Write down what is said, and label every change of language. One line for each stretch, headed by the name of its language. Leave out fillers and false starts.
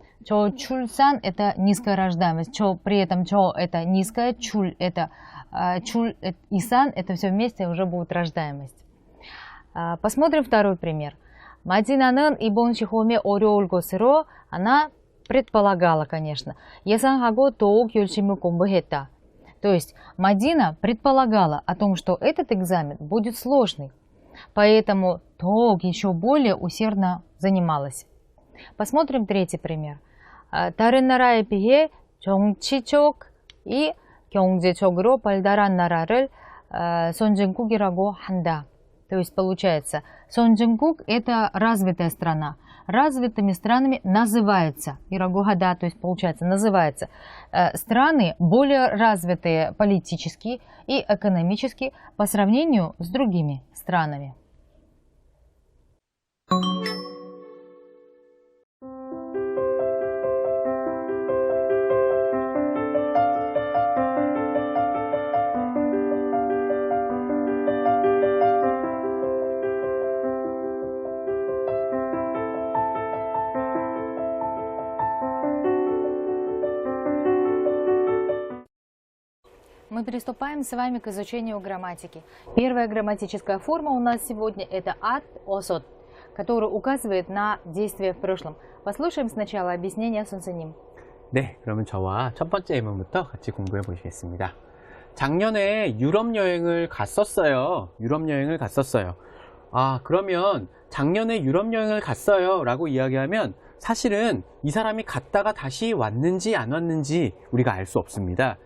Russian: 저출산 это низкая рождаемость. При этом это низкая, чуль это и сан это все вместе уже будет рождаемость. Посмотрим второй пример.
Korean: 마디나는 이번 시험에 어려울 것으로
Russian: она предполагала, конечно.
Korean: 예상하고 더욱 열심히 공부했다.
Russian: То есть Мадина предполагала о том, что этот экзамен будет сложный, поэтому 더욱 еще более усердно занималась. Посмотрим третий пример.
Korean: 다른 나라에 비해 정치적 и 경제적으로 발달한 나라를 선진국이라고 한다.
Russian: То есть получается, 선진국 – это развитая страна. Развитыми странами называется, ирагугада, то есть получается, называется страны более развитые политически и экономически по сравнению с другими странами. Мы приступаем с вами к изучению грамматики. Первая грамматическая форма у нас сегодня это ат, осот. который указывает на действие в прошлом. Послушаем сначала объяснение Сунсеним.
Korean: 네, 그러면 저와 첫 번째 예문부터 같이 공부해 보시겠습니다. 작년에 유럽 여행을 갔었어요. 유럽 여행을 갔었어요. 아, 그러면 작년에 유럽 여행을 갔어요 라고 이야기하면 사실은 이 사람이 갔다가 다시 왔는지 안 왔는지 우리가 알 수 없습니다.